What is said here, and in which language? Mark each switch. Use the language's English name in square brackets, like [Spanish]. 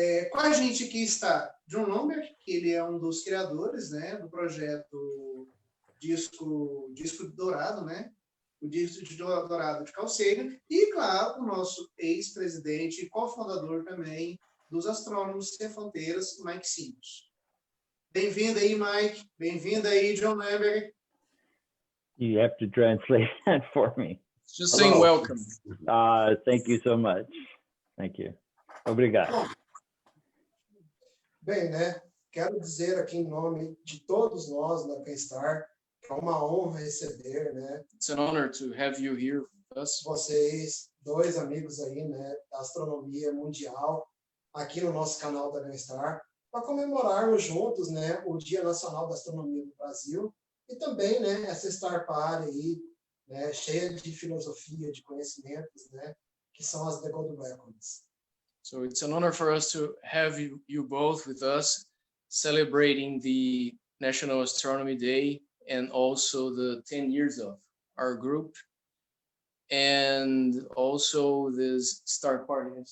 [Portuguese] Com a gente aqui está John Lomberg, que ele é um dos criadores, né, do projeto Disco Dourado, né? O Disco Dourado de Calceira, e, claro, o nosso ex-presidente e cofundador também dos Astrônomos Sem Fronteiras, Mike Simmons. Bem-vindo aí, Mike. Bem-vindo aí, John Lomberg. [English] You have to translate that for me. Just saying welcome. Thank you so much. Thank you. [Portuguese] Obrigado. Bom, bem, né? Quero dizer aqui em nome de todos nós da Gunstar, que é uma honra receber, né? [English] It's an honor to have you here with us. [Portuguese] Vocês, dois amigos aí, né, da astronomia mundial, aqui no nosso canal da Gunstar, para comemorarmos juntos, né, o Dia Nacional da Astronomia do Brasil e também, né, essa Star Party aí, né, cheia de filosofia, de conhecimentos, né, que são as The Gold Records. [English] So it's an honor for us to have you both with us celebrating the National Astronomy Day and also the 10 years of our group and also this Star Party.